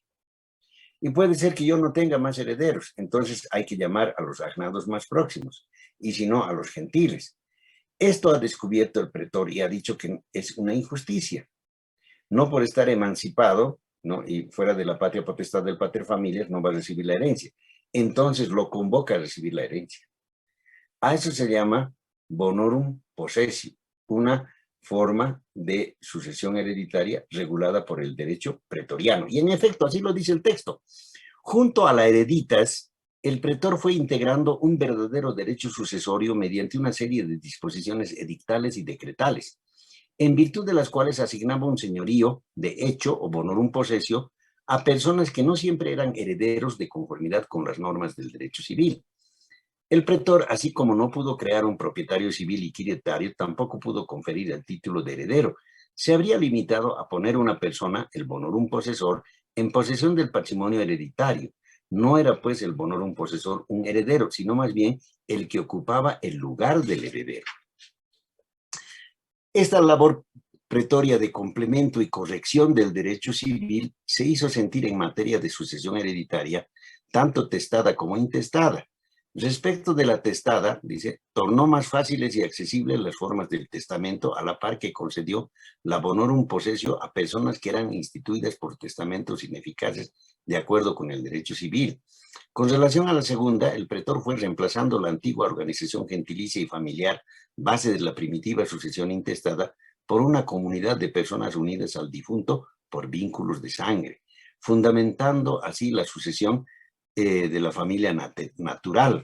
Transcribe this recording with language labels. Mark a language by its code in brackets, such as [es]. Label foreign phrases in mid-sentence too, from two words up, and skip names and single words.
[es] Y puede ser que yo no tenga más herederos, entonces hay que llamar a los agnados más próximos, y si no, a los gentiles. Esto ha descubierto el pretor y ha dicho que es una injusticia. No por estar emancipado, ¿no?, y fuera de la patria potestad del [la] pater familias, [es] no va a recibir la herencia. Entonces lo convoca a recibir la herencia. A eso se llama [la] bonorum possessio, [es] una forma de sucesión hereditaria regulada por el derecho pretoriano. Y en efecto, así lo dice el texto. Junto a la hereditas, el pretor fue integrando un verdadero derecho sucesorio mediante una serie de disposiciones edictales y decretales, en virtud de las cuales asignaba un señorío de hecho o [la] bonorum possessio [es] a personas que no siempre eran herederos de conformidad con las normas del derecho civil. El pretor, así como no pudo crear un propietario civil y quiretario, tampoco pudo conferir el título de heredero. Se habría limitado a poner una persona, el [la] bonorum possessor, [es] en posesión del patrimonio hereditario. No era pues el [la] bonorum possessor [es] un heredero, sino más bien el que ocupaba el lugar del heredero. Esta labor pretoria de complemento y corrección del derecho civil se hizo sentir en materia de sucesión hereditaria, tanto testada como intestada, Respecto de la testada, dice, tornó más fáciles y accesibles las formas del testamento a la par que concedió la [la] bonorum possessio [es] a personas que eran instituidas por testamentos ineficaces de acuerdo con el derecho civil. Con relación a la segunda, el pretor fue reemplazando la antigua organización gentilicia y familiar, base de la primitiva sucesión intestada, por una comunidad de personas unidas al difunto por vínculos de sangre, fundamentando así la sucesión de la familia natural.